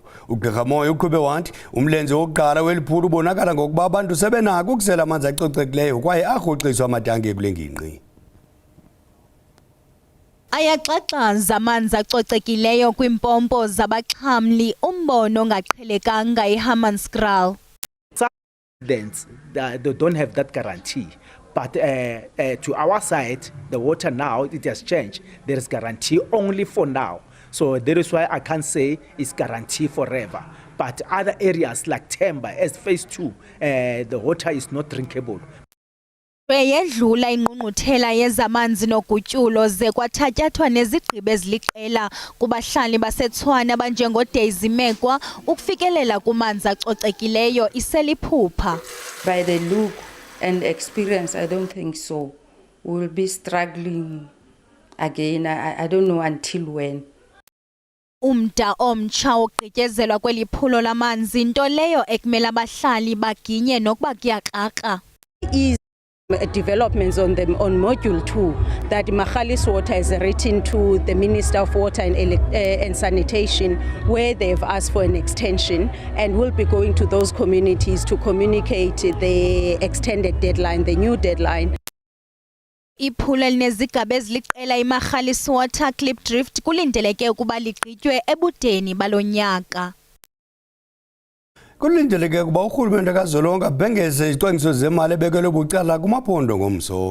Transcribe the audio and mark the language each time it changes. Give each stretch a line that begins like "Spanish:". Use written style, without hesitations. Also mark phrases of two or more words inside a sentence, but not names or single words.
Xhosa: uGqirha Moya uqhube wathi umlenze wokuqala weli phulo ubonakala ngokuba abantu sebenako ukusela amanzi acocekileyo kwaye arhoxiswa amatanki kule ngingqi. Ayaxaxaza amanzi acocekileyo kwimpompo zabaxhamli, umbono ongaqhelekanga eHammanskraal.
English: They don't have that guarantee, but to our side, the water now, it has changed. There is guarantee only for now. So that is why I can't say it's guarantee forever. But other areas like Themba, as phase 2, the water is not drinkable.
Xhosa: Yedlula ingqungquthela yezamanzi nogutyulo ze kwathatyathwa nezigqibo eziliqela kubahlali baseTshwane abanjengoDaisy Mekwa ukufikelela kumanzi acocekileyo iseliphupha.
English: By the look and experience, I don't think so. We will be struggling again. I don't know until when.
Xhosa: Umda omtsha ogqityezelwa kweli phulo lamanzi, nto leyo ekumele abahlali baginye nokuba kuyakrakra.
English: Developments on module 2 that Magalies Water has written to the Minister of Water and Sanitation, where they've asked for an extension, and we'll be going to those communities to communicate the extended deadline, the new deadline.
Xhosa: Iphulo elinezigaba eziliqela iMagalies Water Klipdrift kulindeleke ukuba ligqitywe ebudeni balonyaka. Kulindeleke kuba urhulumente kazwelonke abhengeze izicwangciso zemali ebekelwe bucala kumaphondo ngomso.